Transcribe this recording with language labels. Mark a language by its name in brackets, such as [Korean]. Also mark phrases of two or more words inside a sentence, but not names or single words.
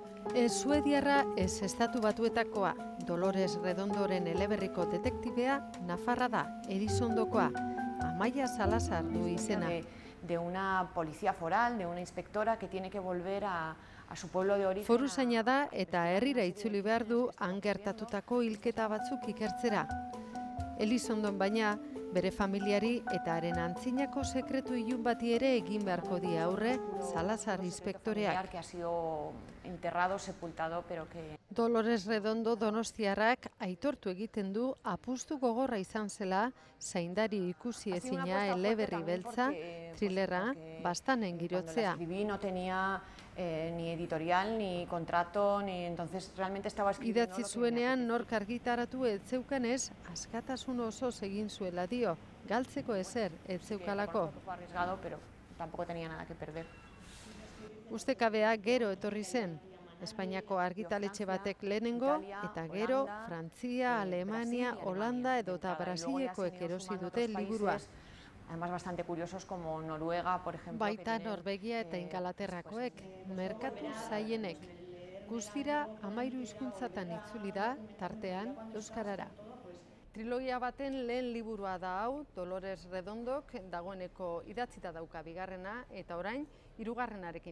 [Basque] Suediarra ez Estatu Batuetakoa, Dolores Redondoren eleberriko detektibea nafarra da, Edizondokoa, Amaia Salazar du izena. [Spanish] De una policía foral, de una inspectora que tiene que volver a su pueblo de origen. [Basque] Foruzaina da eta herrira itzuli behar du han gertatutako hilketa batzuk ikertzera. Elizondon baina, bere familiari eta haren antzinako sekretu ilun bati ere egin beharko die aurre Salazar inspektoreak. [Spanish] Que ha sido enterrado, sepultado, pero que... [Basque] Dolores Redondo donostiarrak aitortu egiten du apustu gogorra izan zela zaindari ikusi ezina eleberri beltza, thrillerra, bastanen girotzea. [Spanish] No tenía ni editorial, ni contrato, ni entonces realmente estaba escribiendo. [Basque] Idatzi zuenean nork argitaratu ez zeukanez, askatasun osoz egin zuela dio, galtzeko ezer ez zeukalako. [Spanish] Arriesgado, pero tampoco tenía nada que perder. [Basque] Ustekabea gero etorri zen. Espainiako argitaletxe batek lehenengo, eta gero Frantzia, Alemania, Holanda edota Brasilekoek erosi dute liburua. [Spanish] Además bastante curiosos como Noruega, por ejemplo. [Basque] Baita Norvegia eta Ingalaterrakoek, merkatu zaienek. Guztira 13 hizkuntzatan itzuli da, tartean euskarara. Trilogia baten lehen liburua da hau, Dolores Redondok dagoeneko idatzita dauka bigarrena eta orain 3.